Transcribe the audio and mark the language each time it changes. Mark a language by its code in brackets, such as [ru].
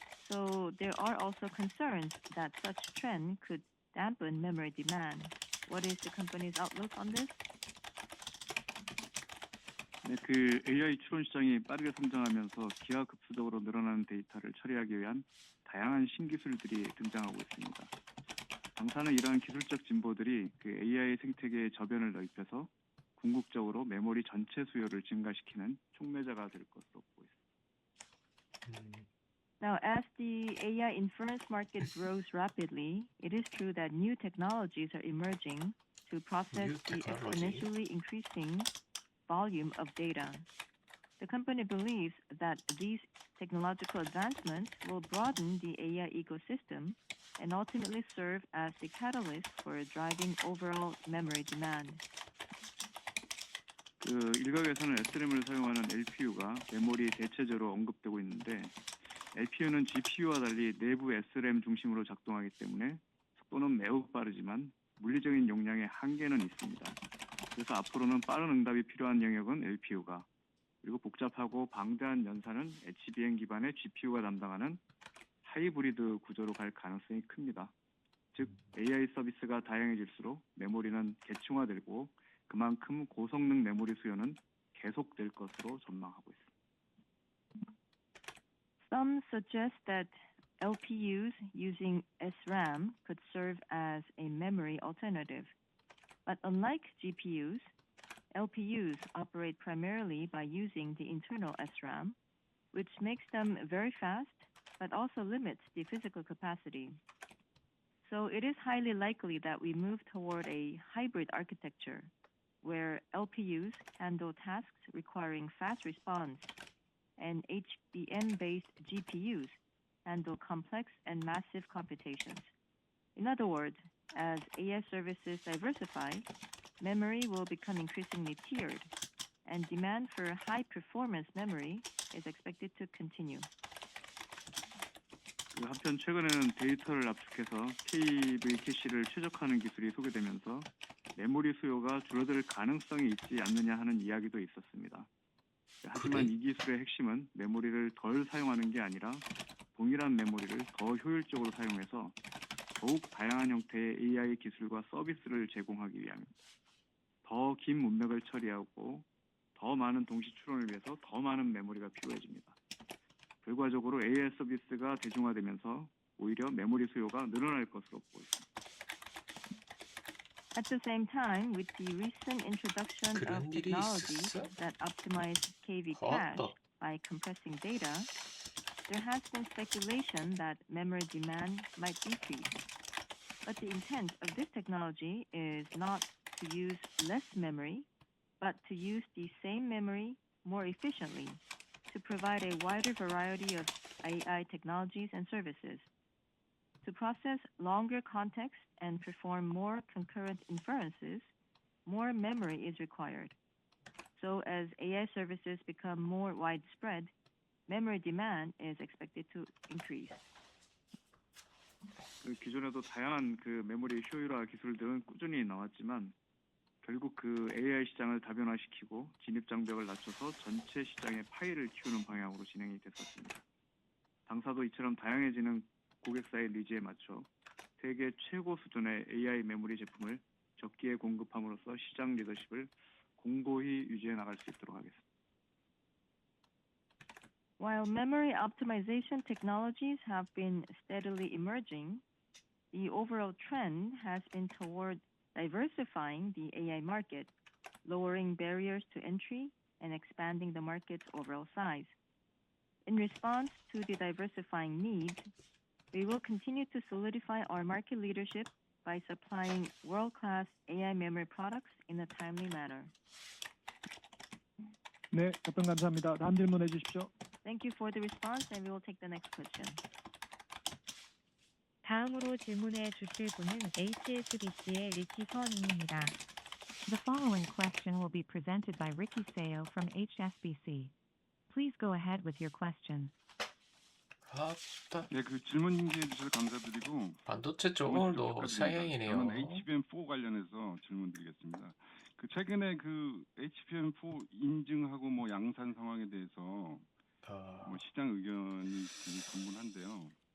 [en] So there are also concerns that such trend could dampen memory demand. What is the company's outlook on this? [ko] 네, 그 AI 추론 시장이 빠르게 성장하면서 기하급수적으로 늘어나는 데이터를 처리하기 위한 다양한 신기술들이 등장하고 있습니다. 당사는 이러한 기술적 진보들이 그 AI 생태계의 저변을 넓혀서 궁극적으로 메모리 전체 수요를 증가시키는 촉매자가 될 것으로 보고 있습니다. [en] Now, as the AI inference market grows rapidly, it is true that new technologies are emerging to process the exponentially increasing volume of data. The company believes that these technological advancements will broaden the AI ecosystem and ultimately serve as the catalyst for driving overall memory demand. [ko] 그 일각에서는 SRAM을 사용하는 LPU가 메모리의 대체제로 언급되고 있는데 LPU는 GPU와 달리 내부 SRAM 중심으로 작동하기 때문에 속도는 매우 빠르지만 물리적인 용량에 한계는 있습니다. 그래서 앞으로는 빠른 응답이 필요한 영역은 LPU가 그리고 복잡하고 방대한 연산은 HBM 기반의 GPU가 담당하는 하이브리드 구조로 갈 가능성이 큽니다. 즉 AI 서비스가 다양해질수록 메모리는 계층화되고 그만큼 고성능 메모리 수요는 계속될 것으로 전망하고 있습니다. [en] Some suggest that LPUs using SRAM could serve as a memory alternative. But unlike GPUs, LPUs operate primarily by using the internal SRAM, which makes them very fast, but also limits the physical capacity. So it is highly likely that we move toward a hybrid architecture, where LPUs handle tasks requiring fast response, and HBM-based GPUs handle complex and massive computations. In other words, as AI services diversify, memory will become increasingly tiered, and demand for high-performance memory is expected to continue. [ko] 한편 최근에는 데이터를 압축해서 KV 캐시를 최적화하는 기술이 소개되면서 메모리 수요가 줄어들 가능성이 있지 않느냐 하는 이야기도 있었습니다. 하지만 이 기술의 핵심은 메모리를 덜 사용하는 게 아니라 동일한 메모리를 더 효율적으로 사용해서 더욱 다양한 형태의 AI 기술과 서비스를 제공하기 위함입니다. 더 긴 문맥을 처리하고 더 많은 동시 추론을 위해서 더 많은 메모리가 필요해집니다. 결과적으로 AI 서비스가 대중화되면서 오히려 메모리 수요가 늘어날 것으로 보고 있습니다. [en] At the same time, with the recent introduction of [ko] 그런 일이 [en] technologies [ko] 있었어? [en] that optimize KV 헛 cache by compressing data, there has been speculation that memory demand might decrease. But the intent of this technology is not to use less memory, but to use the same memory more efficiently to provide a wider variety of AI technologies and services. To process longer context and perform more concurrent inferences, more memory is required. So as AI services become more widespread, memory demand is expected to increase. [ko] 기존에도 다양한 메모리 효율화 기술들은 꾸준히 나왔지만 결국 AI 시장을 다변화시키고 진입 장벽을 낮춰서 전체 시장의 파이를 키우는 방향으로 진행이 됐었습니다. 당사도 이처럼 다양해지는 고객사의 니즈에 맞춰 세계 최고 수준의 AI 메모리 제품을 적기에 공급함으로써 시장 리더십을 공고히 유지해 나갈 수 있도록 하겠습니다. [en] While memory optimization technologies have been steadily emerging, the overall trend has been toward diversifying the AI market, lowering barriers to entry, and expanding the market's overall size. In response to the diversifying needs, we will continue to solidify our market leadership by supplying world-class AI memory products in a timely manner. [ko] 네, 답변 감사합니다. 다음 질문해 주십시오. [en] Thank you for the response, and we will take the next question. [ko] 다음으로 질문해 주실 분은 HSBC의 리키 서 님입니다. [en] The following question will be presented by Ricky Seo from HSBC. Please go ahead with your question. [ko] 네, 질문 기회 주셔서 감사드리고 반도체 쪽은 오늘도 상향이네요. 저는 HBM4 관련해서 질문드리겠습니다. 최근에 HBM4 인증하고 양산 상황에 대해서 시장 의견이 되게 분분한데요.